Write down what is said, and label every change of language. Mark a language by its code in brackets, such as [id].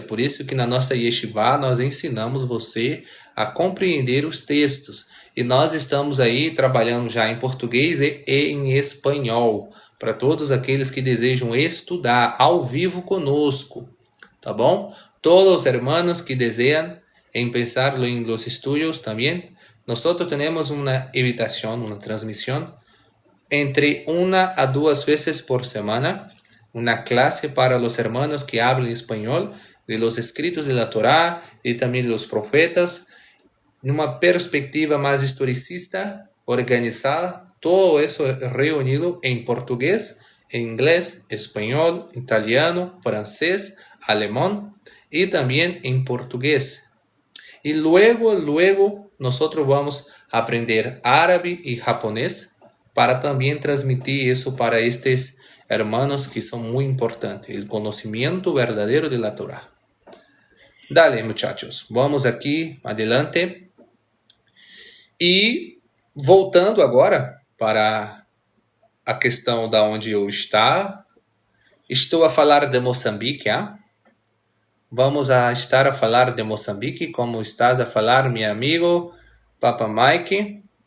[pt] Por isso que na nossa Yeshivá nós ensinamos você a compreender os textos. E nós estamos aí trabalhando já em português e em espanhol, para todos aqueles que desejam estudar ao vivo conosco, tá bom? Todos os [es] hermanos [pt] que desejam [es] empezar en los estudios también, nosotros tenemos una invitación, una transmisión entre 1 a 2 veces por semana, una clase para los hermanos que hablan español, de los escritos de la Torá y también de los profetas, en una perspectiva más historicista, organizada, todo eso reunido en portugués, inglés, español, italiano, francés, alemán y también en portugués. Y luego nosotros vamos a aprender árabe y japonés para también transmitir eso para estos hermanos que son muy importantes, el conocimiento verdadero de la Torá. Dale, muchachos, vamos aqui adelante. [pt] E voltando agora para a questão da onde eu estou a falar de Moçambique, Vamos a estar a falar de Moçambique, como estás a falar, meu amigo Papa Mike.